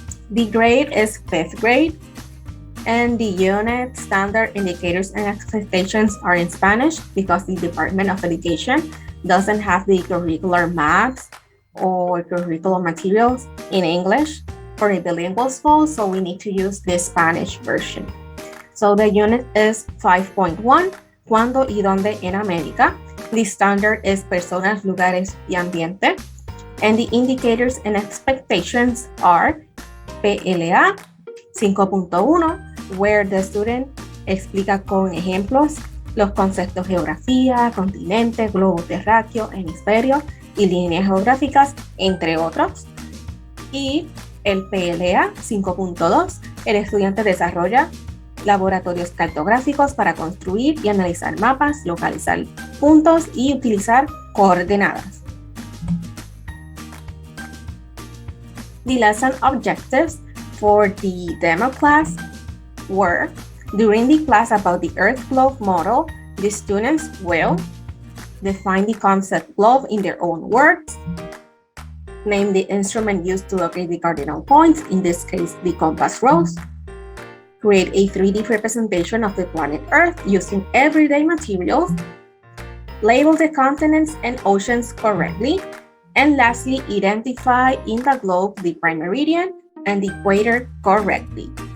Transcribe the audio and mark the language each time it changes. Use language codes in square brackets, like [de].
[en] The grade is fifth grade, and the unit, standard, indicators, and expectations are in Spanish because the Department of Education doesn't have the curricular maps or curriculum materials in English for a bilingual school, so we need to use the Spanish version. So the unit is 5.1, [es] ¿Cuándo y dónde en América? [en] The standard is [es] personas, lugares y ambiente. [en] And the indicators and expectations are PLA 5.1, where the student [es] explica con ejemplos los conceptos geografía, continente, globo terráqueo, hemisferio y líneas geográficas, entre otros. Y el PLA 5.2, el estudiante desarrolla laboratorios cartográficos para construir y analizar mapas, localizar puntos y utilizar coordenadas. [en] The lesson objectives for the demo class were: during the class about the Earth globe model, the students will define the concept globe in their own words, name the instrument used to locate the cardinal points, in this case the compass rose, create a 3D representation of the planet Earth using everyday materials, label the continents and oceans correctly, and lastly, identify in the globe the prime meridian and the equator correctly.